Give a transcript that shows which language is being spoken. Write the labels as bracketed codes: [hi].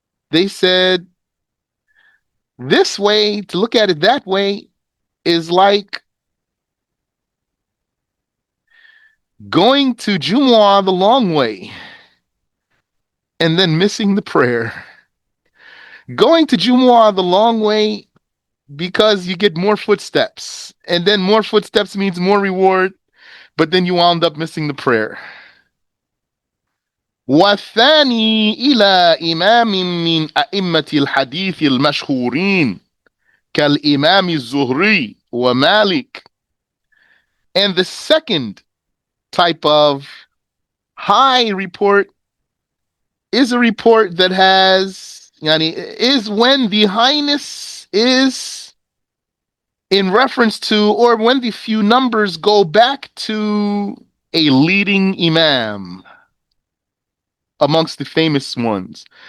[en] They said this way, to look at it that way, is like going to Jumu'ah the long way and then missing the prayer. Going to Jumu'ah the long way because you get more footsteps. And then more footsteps means more reward, but then you wound up missing the prayer. [ar] والثاني إلى إمام من أئمة الحديث المشهورين كالإمام الزهري ومالك. [en] And the second type of high report is a report that has, yani, is when the highness is in reference to, or when the few numbers go back to a leading imam amongst the famous ones.